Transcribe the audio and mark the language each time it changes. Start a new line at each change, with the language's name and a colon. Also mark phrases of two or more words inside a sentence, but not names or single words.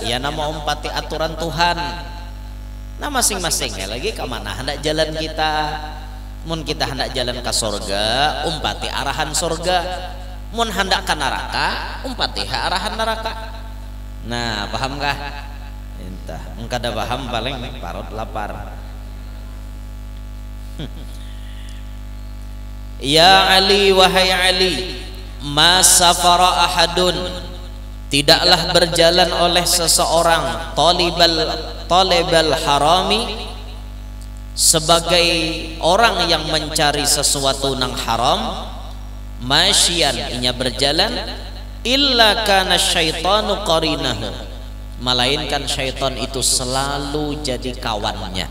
Banjar: Ya nama umpati aturan Tuhan. Nah masing-masing ya lagi kemana hendak jalan kita. Mun kita hendak jalan ke surga, umpati arahan surga. Mun hendak ke neraka, umpati arahan neraka. Nah paham kah? Entah, engkau ada paham paling parut lapar.
Arabic: Ya Ali, wahai Ali, ma safara ahadun,
Indonesian: tidaklah berjalan oleh seseorang
Arabic: talibal harami,
Indonesian: sebagai orang yang mencari sesuatu nang haram, masyian inya berjalan,
Arabic: illa kana syaitanu qarinahu,
Indonesian: melainkan syaitan itu selalu jadi kawannya.